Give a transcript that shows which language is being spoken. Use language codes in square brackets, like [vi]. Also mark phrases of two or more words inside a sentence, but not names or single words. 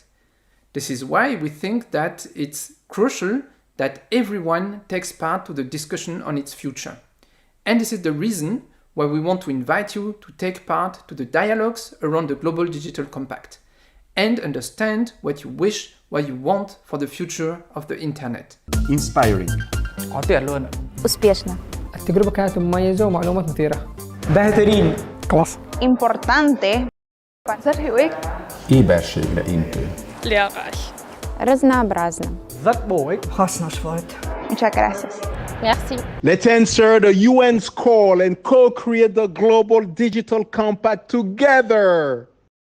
[en] This is why we think that it's crucial that everyone takes part to the discussion on its future. And this is the reason why we want to invite you to take part to the dialogues around the Global Digital Compact and understand what you wish, what you want for the future of the internet. Inspiring. [ru] успешно. [ar] التجربة كانت مميزة ومعلومات مثيرة. [fa] بهترين. [ar] كلاس. [es] Importante. [hu] Éberség leintő. [es] Lehrreich. Разнообразно. Muchas gracias. [fr] Merci. [en] Let's answer the UN's call and co-create the Global Digital Compact together.